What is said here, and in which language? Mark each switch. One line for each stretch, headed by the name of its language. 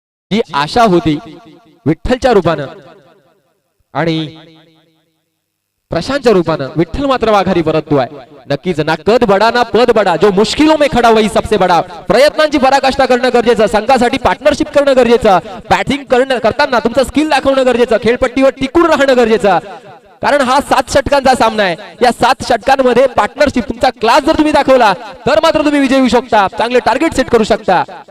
Marathi: जी आशा होती विठ्ठलच्या रूपानं आणि प्रशांतच्या रूपानं, विठ्ठल मात्र वाघारी परततोय.
Hindi: नक्कीच ना कद बडा ना पद बडा, जो मुश्किलों में खडा वही सबसे बडा.
Marathi: प्रयत्नांची पराकाष्ठा करणं गरजेचं, संघासाठी पार्टनरशिप करणं गरजेचं, बॅटिंग करताना तुमचं स्किल दाखवणं गरजेचं, खेळपट्टीवर टिकून राहणं गरजेचं. कारण हा 7 षटकांचा सामना आहे. या 7 षटकांमध्ये पार्टनरशिप, तुमचा क्लास जर तुम्ही दाखवला तर मात्र तुम्ही विजयी होऊ शकता, चांगले टार्गेट सेट करू शकता.